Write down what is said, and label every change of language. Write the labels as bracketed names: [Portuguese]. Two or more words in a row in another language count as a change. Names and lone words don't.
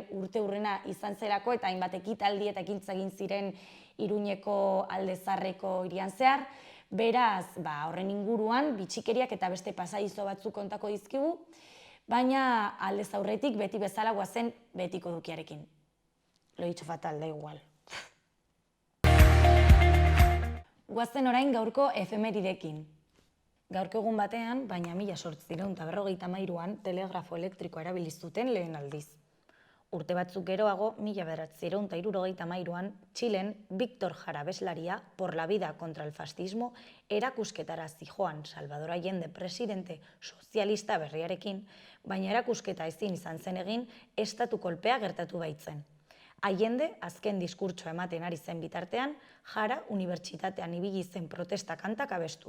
[Basque] urte hurrena izan zerako eta hainbat ekitaldi eta ekintza egin ziren Iruñeko Aldezarreko hirian zehar. Beraz, horren inguruan bitxikeriak eta beste pasadizo batzuk kontako dizkigu, baina aldez aurretik beti bezala goazen betiko dukiarekin. [Spanish] Lo he dicho fatal, da igual. [Basque] Goazen orain gaurko efemeridekin. Gaurko egun batean, baina 1853an telegrafo elektrikoa erabili zuten lehen aldiz. Urte batzuk geroago, 1963an, Txilen Victor Jara abeslaria Por la vida contra el fascismo erakusketara zijoan Salvador Allende presidente sozialista berriarekin, baina erakusketa ezin izan zen egin estatu kolpea gertatu baitzen. Allende azken diskurtsoa ematen ari zen bitartean, Jara unibertsitatean ibili zen protesta kantak abestuz.